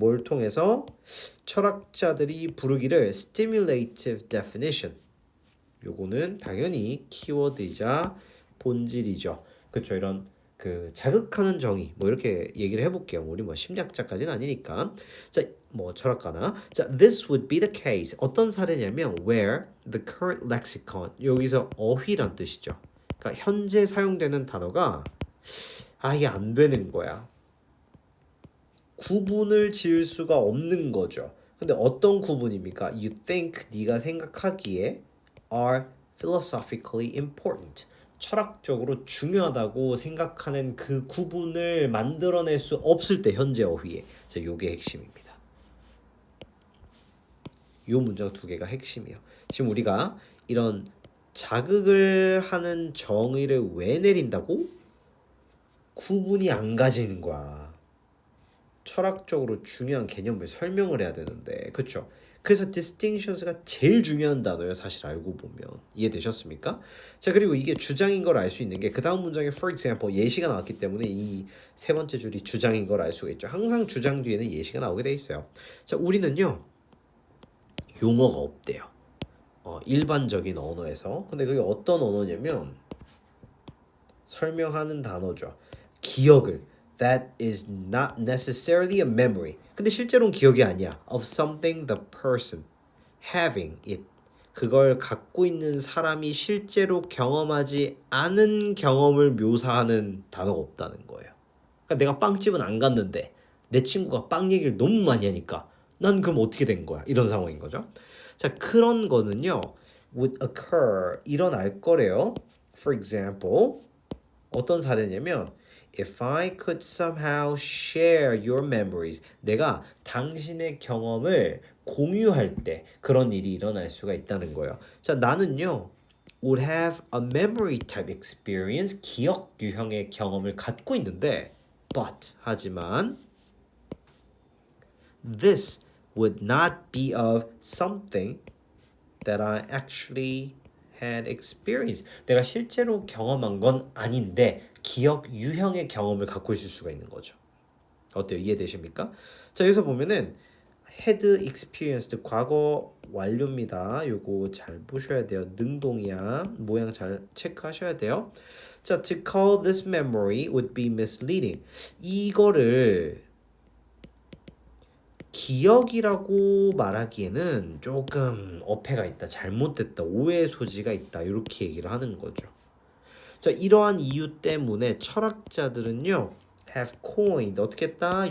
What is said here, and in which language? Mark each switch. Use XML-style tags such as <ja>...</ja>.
<ko>뭘 통해서 철학자들이 부르기를</ko> <en>stimulative definition.</en> <ko>요거는 당연히 키워드이자 본질이죠. 그렇죠. 이런 그 자극하는 정의 뭐 이렇게 얘기를 해볼게요. 우리 뭐 심리학자까지는 아니니까. 자, 뭐 철학가나 자,</ko> <en>this would be the case.</en> <ko>어떤 사례냐면</ko> <en>where the current lexicon</en> <ko>여기서 어휘란 뜻이죠. 그러니까 현재 사용되는 단어가 이게 안 되는 거야. 구분을 지을 수가 없는 거죠. 근데 어떤 구분입니까?</ko> <en>You think</en> <ko>네가 생각하기에</ko> <en>are philosophically important.</en> <ko>철학적으로 중요하다고 생각하는 그 구분을 만들어낼 수 없을 때 현재 어휘에. 자, 요게 핵심입니다. 요 문장 두 개가 핵심이에요. 지금 우리가 이런 자극을 하는 정의를 왜 내린다고? 구분이 안 가지는 거야. 철학적으로 중요한 개념을 설명을 해야 되는데, 그렇죠? 그래서 distinctions가 제일 중요한 단어예요. 사실 알고 보면 이해되셨습니까? 자, 그리고 이게 주장인 걸 알 수 있는 게 그 다음 문장에 for example 예시가 나왔기 때문에 이 세 번째 줄이 주장인 걸 알 수가 있죠. 항상 주장 뒤에는 예시가 나오게 돼 있어요. 자, 우리는요 용어가 없대요. 일반적인 언어에서. 근데 그게 어떤 언어냐면 설명하는 단어죠. 기억을</ko> <en>that is not necessarily a memory.</en> <ko>근데 실제로는 기억이 아니야.</ko> <en>of something the person having it.</en> <ko>그걸 갖고 있는 사람이 실제로 경험하지 않은 경험을 묘사하는 단어가 없다는 거예요. 그러니까 내가 빵집은 안 갔는데 내 친구가 빵 얘기를 너무 많이 하니까 난 그럼 어떻게 된 거야? 이런 상황인 거죠. 자, 그런 거는요.</ko> <en>would occur</en> <ko>일어날 거래요.</ko> <en>For example</en> <ko>어떤 사례냐면</ko> <en>If I could somehow share your memories</en> <ko>내가 당신의 경험을 공유할 때 그런 일이 일어날 수가 있다는 거예요. 자, 나는요</ko> <en>would have a memory type experience</en> <ko>기억 유형의 경험을 갖고 있는데 하지만</ko> <en>this would not be of something that I actually had experienced.</en> <ko>내가 실제로 경험한 건 아닌데 기억 유형의 경험을 갖고 있을 수가 있는 거죠. 어때요? 이해되십니까? 자, 여기서 보면은 had experienced 과거 완료입니다. 요거 잘 보셔야 돼요. 능동이야. 모양 잘 체크하셔야 돼요.</ko> <en>자, to call this memory would be misleading.</en> <ko>이거를 기억이라고 말하기에는 조금 어폐가 있다, 잘못됐다, 오해의 소지가 있다 이렇게 얘기를 하는 거죠. 자, 이러한 이유 때문에 철학자들은요</ko> <en>have coined</en> <ko>어떻게 했다?</ko>